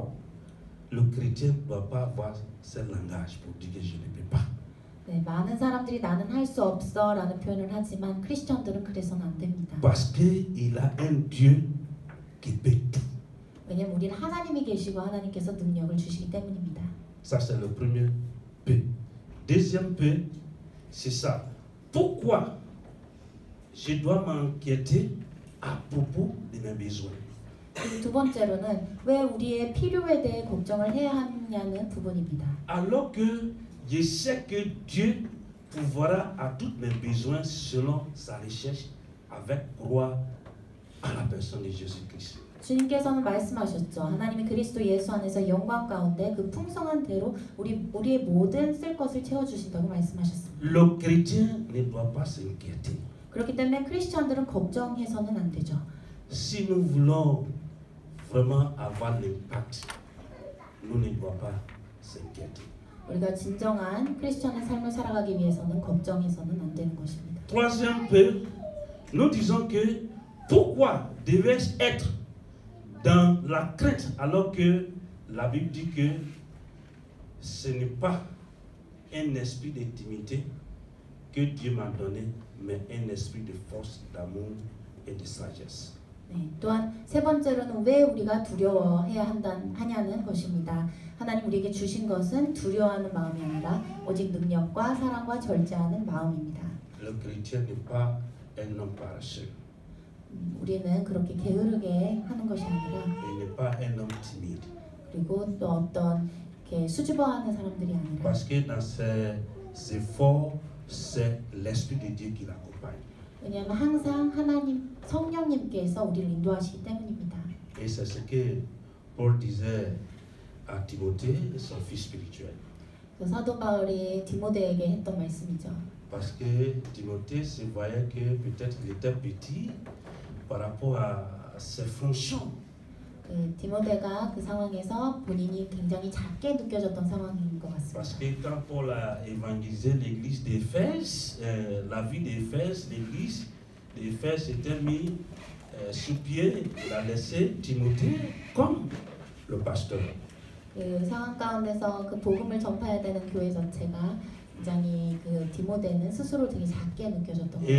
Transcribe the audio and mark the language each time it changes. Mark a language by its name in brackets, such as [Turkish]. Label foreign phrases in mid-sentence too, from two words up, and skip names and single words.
[French] Le chrétien ne doit pas avoir ce langage pour dire que je ne peux pas. [Korean] 네, 많은 사람들이 나는 할 수 없어라는 표현을 하지만 크리스천들은 그래서는 안 됩니다. [French] Parce qu'il a un Dieu qui peut tout. [Korean] 왜냐면 우리는 하나님이 계시고 하나님께서 능력을 주시기 때문입니다. [French] Ça c'est le premier P. Deuxième P, c'est ça. Pourquoi je dois m'inquiéter à propos de mes besoins? [Korean] 그리고 두 번째로는 왜 우리의 필요에 대해 걱정을 해야 하느냐는 부분입니다. [French] Alors que je sais que Dieu pourvoira à tous mes besoins selon sa richesse avec gloire à la personne de Jésus-Christ. [Korean] 주님께서는 말씀하셨죠. 하나님이 그리스도 예수 안에서 영광 가운데 그 풍성한 대로 우리의 모든 쓸 것을 채워주신다고 말씀하셨습니다. [French] Le chrétien ne doit pas s'inquiéter. [Korean] 그렇기 때문에 크리스천들은 걱정해서는 안 되죠. [French] Si nous voulons vraiment avoir l'impact, nous ne devons pas s'inquiéter. [Korean] 우리가 진정한 크리스천의 삶을 살아가기 위해서는 걱정해서는 안 되는 것입니다. [French] Troisième P, nous disons que pourquoi devais-je être dans la crainte alors que la Bible dit que ce n'est pas un esprit d'intimité que Dieu m'a donné, mais un esprit de force, d'amour et de sagesse. [Korean] 네, 또한 세 번째로는 왜 우리가 두려워해야 하냐는 것입니다. 하나님 우리에게 주신 것은 두려워하는 마음이 아니라 오직 능력과 사랑과 절제하는 마음입니다. [French] Le chrétien n'est pas un homme paresseux. [Korean] 우리는 그렇게 게으르게 하는 것이 아니라 [French] Il n'est pas un homme timide. [Korean] 그리고 또 어떤 이렇게 수줍어하는 사람들이 아니라 [French] Parce que dans ses efforts, c'est l'Esprit de Dieu qui l'accompagne. [Korean] 왜냐하면 항상 하나님 성령님께서 우리를 인도하시기 때문입니다. [French] Et c'est ce que Paul disait à Timothée, son fils spirituel. [Korean] 사도 바울이 디모데에게 했던 말씀이죠. [French] Parce que Timothée se voyait que peut-être il était petit par rapport à ses fonctions. [Korean] 그 디모데가 그 상황에서 본인이 굉장히 작게 느껴졌던 상황인 것 같습니다. [French] Parce que quand Paul a évangélisé l'église d'Éphèse, la vie d'Éphèse, l'église d'Éphèse était mise sous pied, il a laissé Timothée comme le pasteur. [Korean] 그 상황 가운데서 그 복음을 전파해야 되는 교회 전체가 굉장히 그 디모데는 스스로 되게 작게 느껴졌던 것